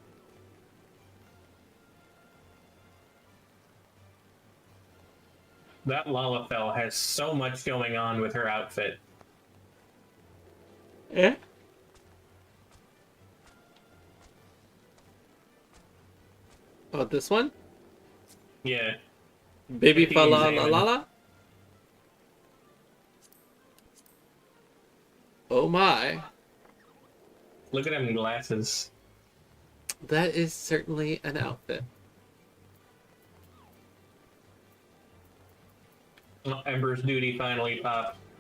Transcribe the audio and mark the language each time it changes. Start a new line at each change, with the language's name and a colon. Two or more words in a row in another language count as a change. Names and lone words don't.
English: That Lalafell has so much going on with her outfit. Eh? Oh, this one? Yeah. Baby Take fa it la easy, la man. la la? Oh my. Look at them glasses. That is certainly an outfit. Oh, Ember's duty finally popped.